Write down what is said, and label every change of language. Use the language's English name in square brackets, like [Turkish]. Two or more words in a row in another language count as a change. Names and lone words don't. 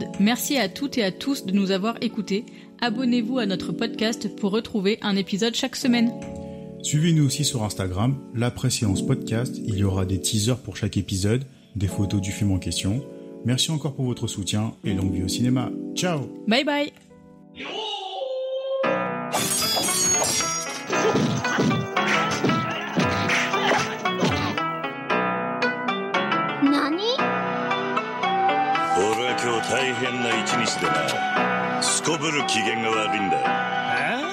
[French] Merci à toutes et à tous de nous avoir écoutés. Abonnez-vous à notre podcast pour retrouver un épisode chaque semaine. Suivez-nous aussi sur Instagram, La Préséance Podcast. Il y aura des teasers pour chaque épisode, des photos du film en question. Merci encore pour votre soutien et longue vie au cinéma. Ciao. [English] Bye bye. [Japanese] Nani? 俺は今日大変な一日でな、すこぶる機嫌が悪いんだ。